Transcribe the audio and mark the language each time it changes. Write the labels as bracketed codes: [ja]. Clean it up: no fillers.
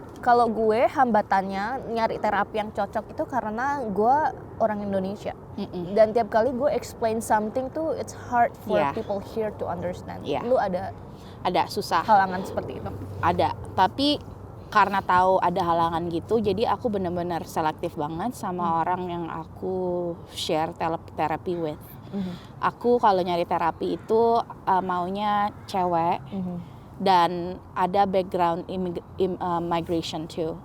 [id] Kalau gue hambatannya nyari terapi yang cocok itu karena gue orang Indonesia. Dan tiap kali gue [en] explain something tuh it's hard for people here to understand. [id] Lu ada susah halangan seperti itu? Ada, tapi karena tahu ada halangan gitu, jadi aku benar-benar selektif banget sama orang yang aku share terapi with. Aku kalau nyari terapi itu maunya cewek. Dan ada [en] background migration too.